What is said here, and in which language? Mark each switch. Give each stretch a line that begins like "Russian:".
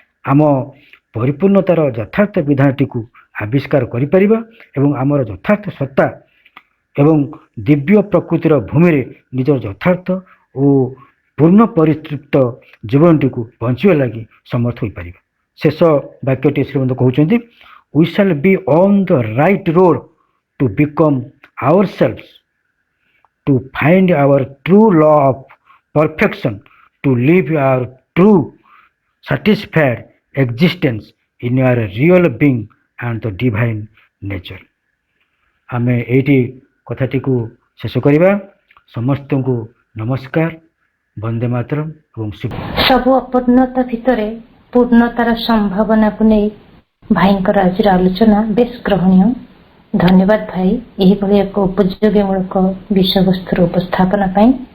Odia: ଆମ ପରିପୂର୍ଣ୍ଣତାର ଯଥାର୍ଥ ବିଧାନଟିକୁ ଆବିଷ୍କାର କରିପାରିବା ଏବଂ ଆମର ଯଥାର୍ଥ ସତ୍ତା ଏବଂ ଦିବ୍ୟ ପ୍ରକୃତିର ଭୂମିରେ ନିଜର ଯଥାର୍ଥ ଓ ପୂର୍ଣ୍ଣ ପରିତୃପ୍ତ ଜୀବନଟିକୁ ବଞ୍ଚିବା ଲାଗି ସମର୍ଥ ହୋଇପାରିବା। ଶେଷ ବାକ୍ୟଟି ଶ୍ରୀମନ୍ତ କହୁଛନ୍ତି,
English: we shall be on the right road to become ourselves, to find our true law of perfection, to live our true satisfied existence in our real being and the divine nature।
Odia: ଆମେ ଏଇଠି କଥାଟିକୁ ଶେଷ କରିବା। ସମସ୍ତଙ୍କୁ ନମସ୍କାର, ବନ୍ଦେ ମାତରମ୍ ଏବଂ ଶୁଭ। ସବୁ ଅପୂର୍ଣ୍ଣତା ଭିତରେ ପୂର୍ଣ୍ଣତାର ସମ୍ଭାବନାକୁ ନେଇ ଭାଇଙ୍କର ଆଜିର ଆଲୋଚନା ବେଶ ଗ୍ରହଣୀୟ। ଧନ୍ୟବାଦ ଭାଇ ଏହିଭଳି ଏକ ଉପଯୋଗୀମୂଳକ ବିଷୟବସ୍ତୁର ଉପସ୍ଥାପନା ପାଇଁ।